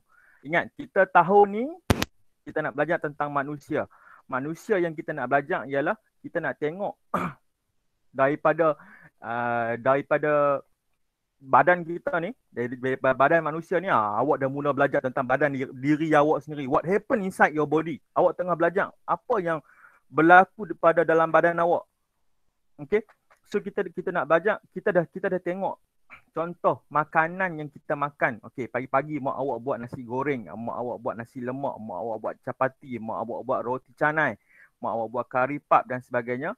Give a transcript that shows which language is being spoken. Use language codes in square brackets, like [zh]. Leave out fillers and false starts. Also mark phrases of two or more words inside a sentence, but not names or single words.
[ms] Ingat, kita tahun ni kita nak belajar tentang manusia. Manusia yang kita nak belajar ialah kita nak tengok daripada badan kita ni, dari badan manusia ni, awak dah mula belajar tentang badan diri awak sendiri. [en] What happen inside your body? [ms] Awak tengah belajar apa yang berlaku pada dalam badan awak. Okay, so kita nak belajar, kita dah tengok contoh makanan yang kita makan. Okay, pagi-pagi mak awak buat nasi goreng, mak awak buat nasi lemak, mak awak buat capati, mak awak buat roti canai, mak awak buat kari pap dan sebagainya.